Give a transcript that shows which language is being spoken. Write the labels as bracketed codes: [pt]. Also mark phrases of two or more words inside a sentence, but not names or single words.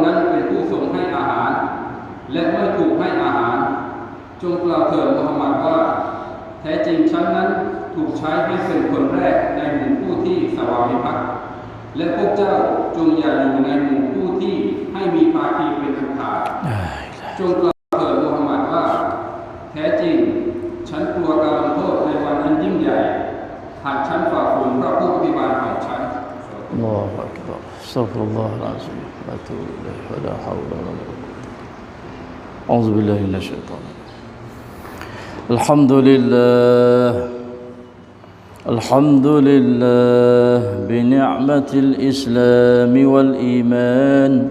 [th] นั้นเป็นผู้ทรงให้อาหารและไม่ถูกให้อาหารจงกล่าวเถิดมูฮัมหมัดว่าแท้จริงฉันนั้นถูกใช้ให้เป็นคนแรกในหมู่ผู้ที่สวามิภักดิ์และพวกเจ้าจงอย่าอยู่ในหมู่ผู้ที่ให้มีภาคีเป็นอันขาดจงกล่าวเถิดมูฮัมหมัดว่าแท้จริงฉันกลัวการลงโทษในวันอันยิ่งใหญ่หากฉันฝ่าฝืนพระผู้อภิบาลของฉัน [ar] الله أكبر. أستغفر الله العظيم. لا أتوب إليه ولا حول ولا قوة. أعوذ بالله من الشيطان الرجيم. Alhamdulillah. الحمد لله بنعمة الإسلام والإيمان.